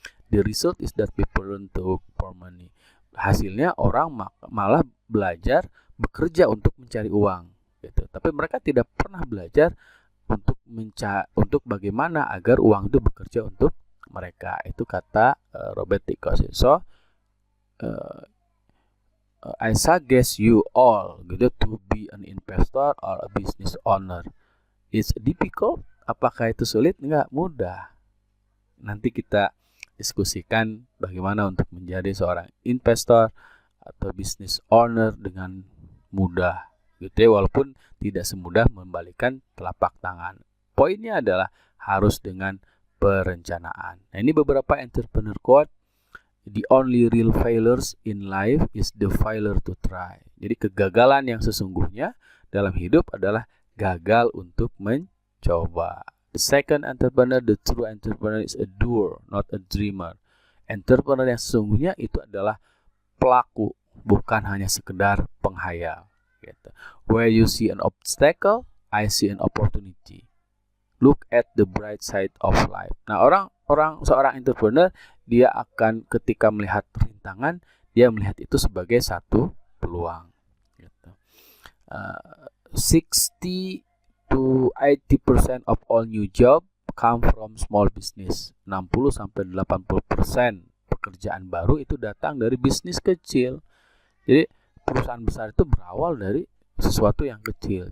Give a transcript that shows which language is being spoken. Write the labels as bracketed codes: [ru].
[en] The result is that people learn to work for money. [id] Hasilnya orang malah belajar bekerja untuk mencari uang gitu. Tapi mereka tidak pernah belajar untuk bagaimana agar uang itu bekerja untuk mereka. Itu kata Robert T. Kiyosaki. [en] So I suggest you all gitu to be an investor or a business owner. It's difficult. [id] Apakah itu sulit? Enggak, mudah. Nanti kita diskusikan bagaimana untuk menjadi seorang investor atau business owner dengan mudah gitu ya, walaupun tidak semudah membalikan telapak tangan. Poinnya adalah harus dengan perencanaan. Nah, ini beberapa entrepreneur quote. [en] The only real failures in life is the failure to try. [id] Jadi kegagalan yang sesungguhnya dalam hidup adalah gagal untuk mencoba. [en] The second entrepreneur, the true entrepreneur is a doer, not a dreamer. [id] Entrepreneur yang sesungguhnya itu adalah pelaku, bukan hanya sekedar penghayal. Gitu. [en] Where you see an obstacle, I see an opportunity. Look at the bright side of life. [id] Nah, seorang entrepreneur dia akan ketika melihat rintangan, dia melihat itu sebagai satu peluang. Gitu. [en] 60 to 80% of all new job come from small business. [id] 60-80% pekerjaan baru itu datang dari bisnis kecil. Jadi perusahaan besar itu berawal dari sesuatu yang kecil.